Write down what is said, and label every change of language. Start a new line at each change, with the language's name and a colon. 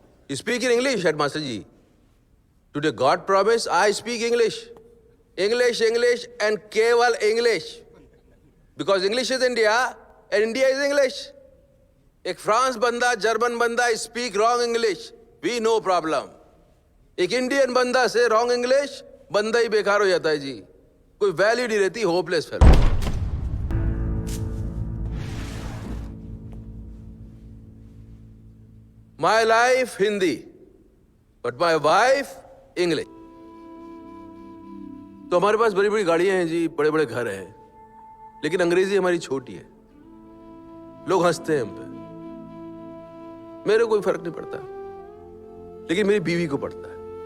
English: You speak in English, headmaster ji. Today God promise I speak English. English, English and keval English. Because English is India and India is English.
Hindi: एक France बंदा, German बंदा
English: speak wrong English. We no problem.
Hindi: एक Indian बंदा से
English: wrong English,
Hindi: बंदा ही बेकार हो जाता है जी. कोई वैल्यू नहीं रहती, hopeless fellow.
English: My life Hindi, but my wife English.
Hindi: तो हमारे पास बड़ी बड़ी गाड़ियां हैं जी, बड़े बड़े घर हैं, लेकिन अंग्रेजी हमारी छोटी है. लोग हंसते हैं हम पे. मेरे कोई फर्क नहीं पड़ता, लेकिन मेरी बीवी को पड़ता है.